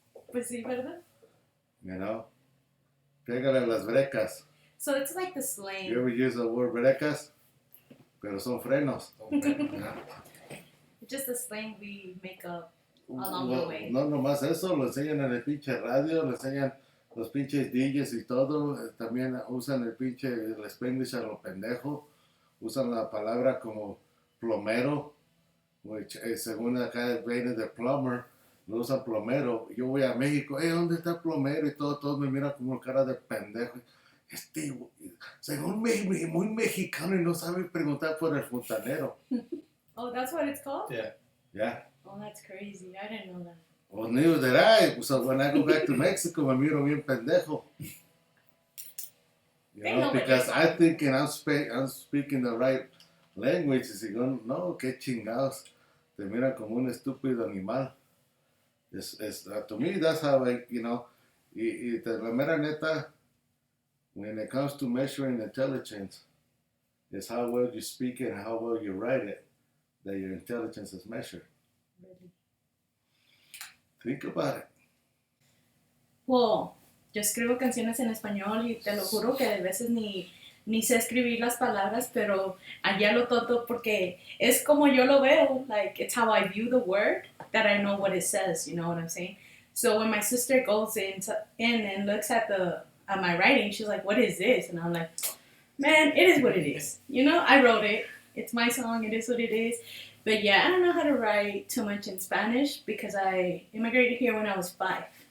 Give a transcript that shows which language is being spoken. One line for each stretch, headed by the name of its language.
Spanish: Pues sí, ¿verdad? Pégale las brecas.
English: So it's like the slang. You ever use the word brecas?
Spanish: Pero son frenos.
English: It's just the slang we make up along the way.
Spanish: No, nomás eso, lo enseñan en el pinche radio, lo enseñan los pinches DJs y todo. También usan el pinche el Spanglish a lo pendejo. Usan la palabra como plomero, which según acá viene de plumber, lo usan plomero. Yo voy a México, ¿dónde está el plomero? Y todos me miran como cara de pendejo. Según muy mexicano y no sabe preguntar por el fontanero.
English: Oh, that's what it's called? Yeah. Yeah. Oh, that's crazy. I didn't know that. Well, neither did I. So when I go back to Mexico,
Spanish: me miro bien pendejo.
English: Because I think I'm speaking the right language.
Spanish: Y digo, no, qué chingados. Te miran como un estúpido animal.
English: To me, that's how
Spanish: y la mera neta,
English: when it comes to measuring intelligence, it's how well you speak it and how well you write it that your intelligence is measured. Really? Think about it.
Spanish: Well, yo escribo canciones en español y te lo juro que a veces ni sé escribir las palabras, pero allá lo tonto porque es como yo lo veo.
English: Like, it's how I view the word that I know what it says, you know what I'm saying? So when my sister goes in and looks at my writing, she's like, what is this? And I'm like, man, it is what it is. I wrote it. It's my song. It is what it is. But yeah, I don't know how to write too much in Spanish because I immigrated here when I was 5.